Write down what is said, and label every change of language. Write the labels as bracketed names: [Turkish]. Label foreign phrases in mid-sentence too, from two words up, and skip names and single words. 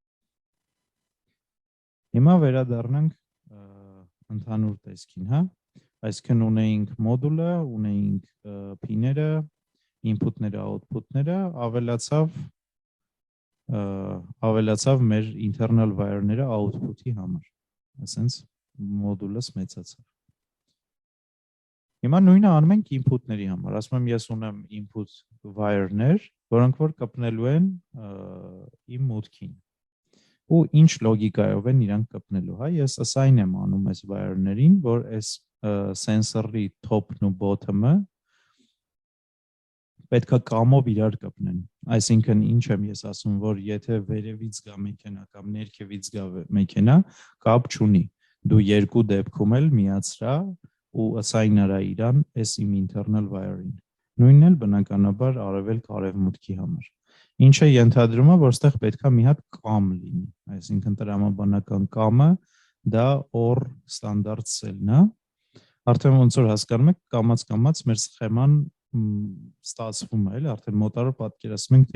[Armenian] Հիմա վերադառնանք ընդհանուր տեսքին, հա, այսինքն ունեինք մոդուլը, ունեինք փիները, input-ները, output-ները, ավելացավ մեր [English] internal wire- [Armenian] ները output-ի համար, ասենց մոդուլս մեծացավ։ Հիմա նույնը անում ենք input-ների համար, ասում եմ ես ունեմ [English] input wire- [Armenian] ներ, որոնք որ կպնելու են իմ մուտքին։ Ու ինչ լոգիկայով են իրանք կպնելու, հա, ես assign եմ անում այս wire-ներին, որ այս sensor-ի top-ն ու bottom-ը պետք է կամով իրար կպնեն, այսինքն ինչ եմ ես ասում, որ եթե վերևից գա մեքենա կամ ներքևից գա մեքենա, կապ չունի, դու երկու դեպքում էլ միացրա ու assign արա իրան այս իմ [English] internal wire- [Armenian] ին, նույնն էլ բնականաբար արևելք-արևմուտքի համար, ինչը ենթադրում է, որ ստեղ պետք է մի հատ կամ լինի, այսինքն տրամաբանական կամը դա OR ստանդարտ սելն է, արդեն ոնց որ հասկանում եք, կամած մեր սխեման ստացվում է, արդեն մոտարով պատկերացնում ենք, թե